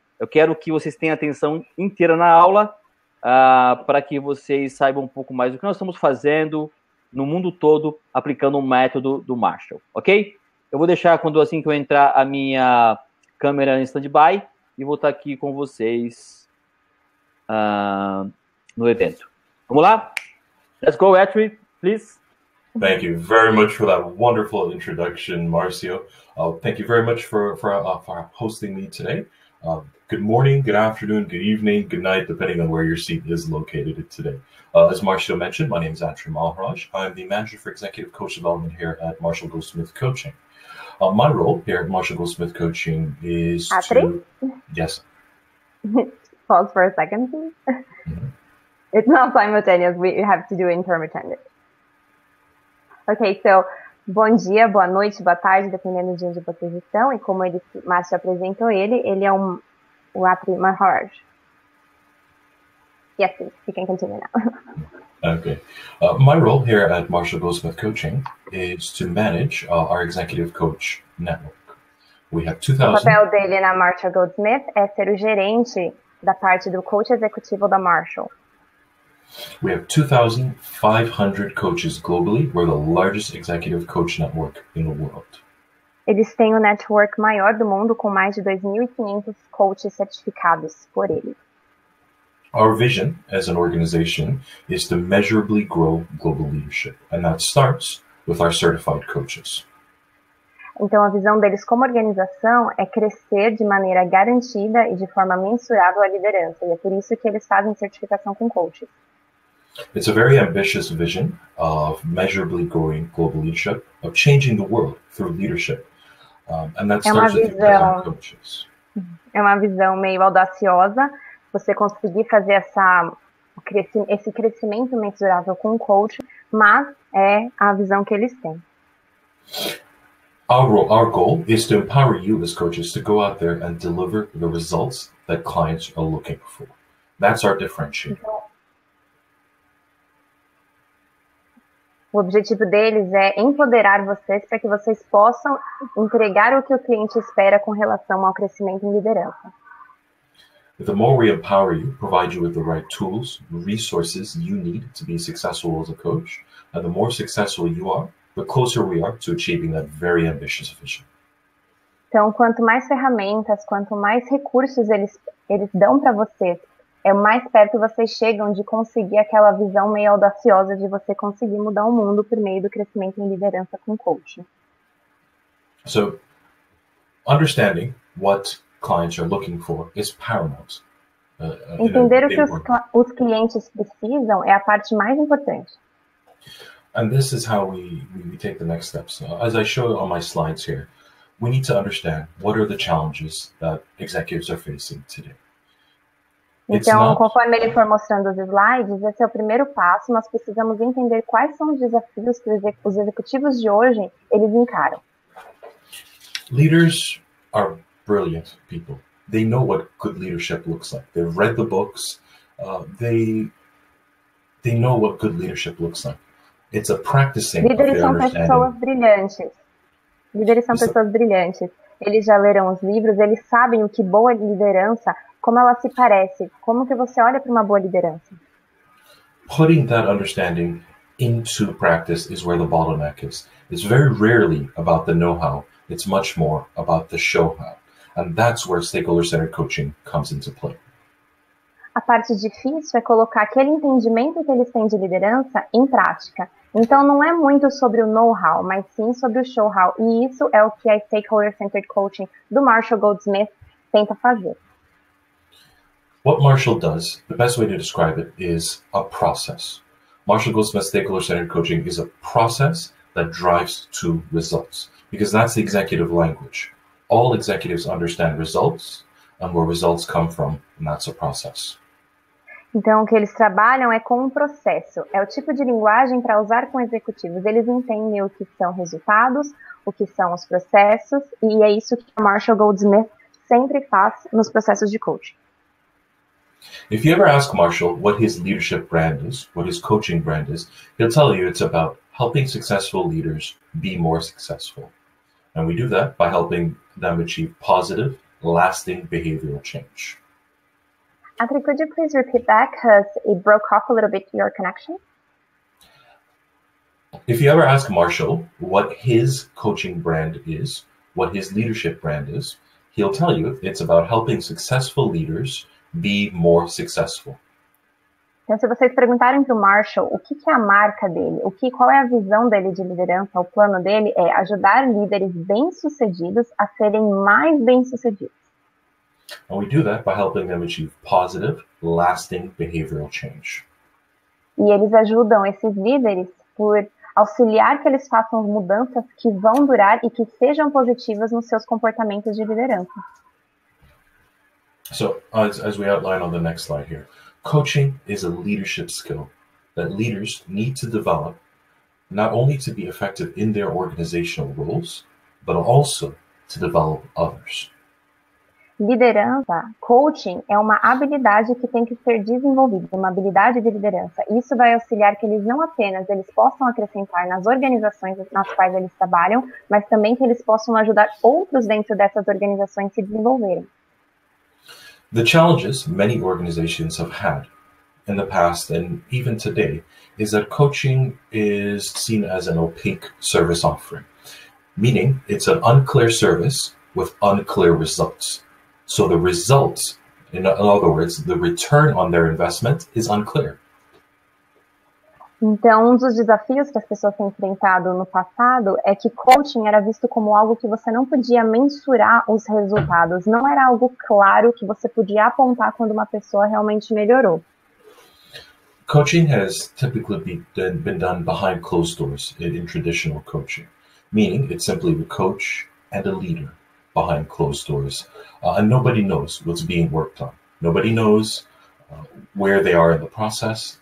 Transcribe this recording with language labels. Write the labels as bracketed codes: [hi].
[pt] Eu quero que vocês tenham atenção inteira na aula, para que vocês saibam um pouco mais do que nós estamos fazendo no mundo todo, aplicando o método do Marshall, ok? Eu vou deixar, assim que eu entrar, a minha câmera em stand-by e vou estar aqui com vocês no evento. Vamos lá? [en] Let's go, Etri, please. Thank you very much for that wonderful introduction, Marcio. Thank you very much for hosting me today. Good morning, good afternoon, good evening, good night, depending on where your seat is located today. As Marcio mentioned, my name is Etri Maharaj. I'm the Manager for Executive Coach Development here at Marshall Goldsmith Coaching. My role here at Marshall Goldsmith Coaching is to... Yes. Pause for a second, please. Mm-hmm. It's not simultaneous. We have to do intermittent. Okay, so [pt] bom dia, boa noite, boa tarde, dependendo de onde vocês estão. E como Márcio apresentou ele é o Etri Maharaj. [en] Yes, please. You can continue now. Okay. My role here at Marshall Goldsmith Coaching is to manage our executive coach network. We have 2,000... [pt] O papel dele na Marshall Goldsmith é ser o gerente da parte do coach executivo da Marshall. [en] We have 2,500 coaches globally. We're the largest executive coach network in the world. [pt] Eles têm o network maior do mundo, com mais de 2.500 coaches certificados por ele. [en] Our vision as an organization is to measurably grow global leadership, and that starts with our certified coaches. [pt] Então, a visão deles como organização é crescer de maneira garantida e de forma mensurável a liderança, e é por isso que eles fazem certificação com coaches. [en] It's a very ambitious vision of measurably growing global leadership, of changing the world through leadership, and that starts with 2,000 coaches. [pt] É uma visão meio audaciosa, você conseguir fazer esse crescimento mensurável com o coach, mas é a visão que eles têm. [en] Our goal is to empower you as coaches to go out there and deliver the results that clients are looking for. That's our differentiator. [pt] Então, o objetivo deles é empoderar vocês para que vocês possam entregar o que o cliente espera com relação ao crescimento em liderança. [en] The more we empower you, provide you with the right tools, resources you need to be successful as a coach, and the more successful you are, the closer we are to achieving that very ambitious vision. [pt] Então, quanto mais ferramentas, quanto mais recursos eles dão para vocês, mais perto vocês chegam de conseguir aquela visão meio audaciosa de você conseguir mudar o mundo por meio do crescimento em liderança com coaching. [en] So, understanding what clients are looking for is paramount. [pt] Entender o que os clientes precisam é a parte mais importante. [en] And this is how we take the next steps. As I show on my slides here, we need to understand what are the challenges that executives are facing today. [pt] Então, conforme ele for mostrando os slides, esse é o primeiro passo. Nós precisamos entender quais são os desafios que os executivos de hoje eles encaram. [en] Leaders are brilliant people. They know what good leadership looks like. They've read the books. They know what good leadership looks like. It's a practicing of their understanding. [pt] Pessoas brilhantes. Líderes são pessoas brilhantes. Eles já leram os livros, eles sabem o que boa liderança, como ela se parece, como que você olha para uma boa liderança. [en] Putting that understanding into practice is where the bottleneck is. It's very rarely about the know-how. It's much more about the show-how. And that's where stakeholder-centered coaching comes into play. [pt] A parte difícil é colocar aquele entendimento que eles têm de liderança em prática. Então, não é muito sobre o know-how, mas sim sobre o show-how. E isso é o que a Stakeholder-Centered Coaching do Marshall Goldsmith tenta fazer. [en] What Marshall does, the best way to describe it is a process. Marshall Goldsmith Stakeholder-Centered Coaching is a process that drives to results, because that's the executive language. All executives understand results, and where results come from, and that's a process. [pt] Então, o que eles trabalham é com um processo. É o tipo de linguagem para usar com executivos. Eles entendem o que são resultados, o que são os processos, e é isso que o Marshall Goldsmith sempre faz nos processos de coaching. [en] If you ever ask Marshall what his leadership brand is, what his coaching brand is, he'll tell you it's about helping successful leaders be more successful. And we do that by helping them achieve positive, lasting behavioral change. Andrew, could you please repeat that because it broke off a little bit your connection? If you ever ask Marshall what his coaching brand is, what his leadership brand is, he'll tell you it's about helping successful leaders be more successful. [pt] Então, se vocês perguntarem para o Marshall o que é a marca dele, qual é a visão dele de liderança, o plano dele é ajudar líderes bem-sucedidos a serem mais bem-sucedidos. [en] And we do that by helping them achieve positive, lasting behavioral change. [pt] E eles ajudam esses líderes por auxiliar que eles façam mudanças que vão durar e que sejam positivas nos seus comportamentos de liderança. [en] So, as we outline on the next slide here, coaching is a leadership skill that leaders need to develop, not only to be effective in their organizational roles, but also to develop others. [pt] Liderança, coaching, é uma habilidade que tem que ser desenvolvida, uma habilidade de liderança. Isso vai auxiliar que eles não apenas eles possam acrescentar nas organizações nas quais eles trabalham, mas também que eles possam ajudar outros dentro dessas organizações a se desenvolverem. [en] The challenges many organizations have had in the past and even today is that coaching is seen as an opaque service offering, meaning it's an unclear service with unclear results. So the results, in other words, the return on their investment is unclear. [pt] Então, um dos desafios que as pessoas têm enfrentado no passado é que coaching era visto como algo que você não podia mensurar os resultados. Não era algo claro que você podia apontar quando uma pessoa realmente melhorou. [en] Coaching has typically been done behind closed doors in traditional coaching, meaning it's simply the coach and a leader behind closed doors. And nobody knows what's being worked on. Nobody knows where they are in the process.